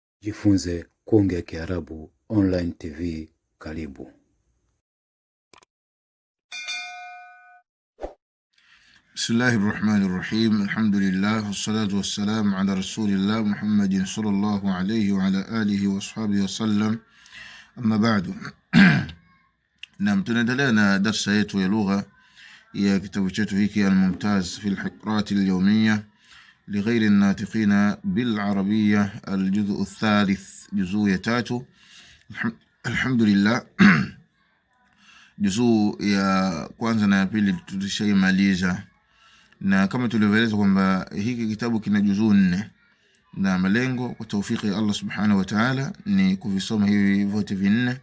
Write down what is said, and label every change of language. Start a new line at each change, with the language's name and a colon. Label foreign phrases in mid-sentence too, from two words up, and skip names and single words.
Swahili: Jifunze kuongea Kiarabu
English: online TV.
Swahili: Karibu.
Arabic: بسم الله الرحمن الرحيم. الحمد لله والصلاة والسلام على رسول الله محمد صلى الله عليه وعلى آله وأصحابه وسلم. أما بعد.
Swahili: Naam, tunaendelea na darasa yetu ya lugha ya kitabu chetu hiki al-Mumtaz fi al-Hiqrat al-Yawmiyya
Arabic: لغير الناطقين بالعربية الجزء الثالث
Swahili: جزء ya tatu. Alhamdulillah, juzuu ya kwanza na ya pili tulishaimaliza, na kama tulivyoeleza kwamba hiki kitabu kina juzuu 4 na malengo kwa tawfiki ya
Arabic: الله سبحانه وتعالى
Swahili: ni kuvisoma hivi vyote vinne.